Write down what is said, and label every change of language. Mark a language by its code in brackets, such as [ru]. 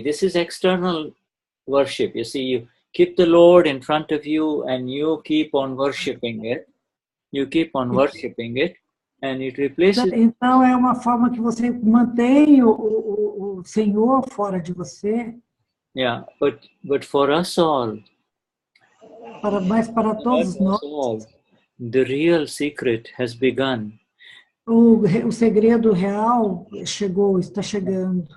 [en] This is external worship. You see, you keep the Lord in front of you and you keep on worshipping it. You keep on worshipping it. And it replaces... [pt] Então, é uma forma que você mantém o Senhor fora de você. [en] Yeah, but for us all, [pt] Mas para todos nós, [en] the real secret has begun. [pt] o segredo real chegou, está chegando.